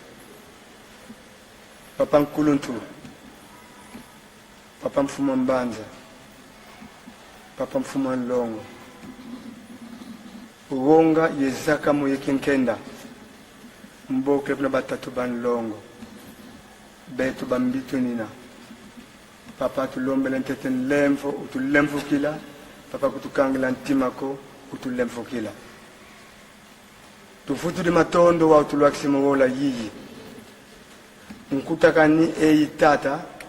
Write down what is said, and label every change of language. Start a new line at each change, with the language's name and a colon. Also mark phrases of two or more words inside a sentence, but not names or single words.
Kongo: Papa Nkuluntu. Papa Mfuma Mbanza. Papa Mfuma Nlongo. Ugonga ye zaka mu yekinkenda. Mboke na batatu banlongo. Betu bambitu nina. Papa tulombele nteten lemfo utulemfo kila. Papa kutukangela ntimako utulemfo kila. Tufutu di matondo wa utuluakisimo wola yiyi. Nkutakani eyi tata.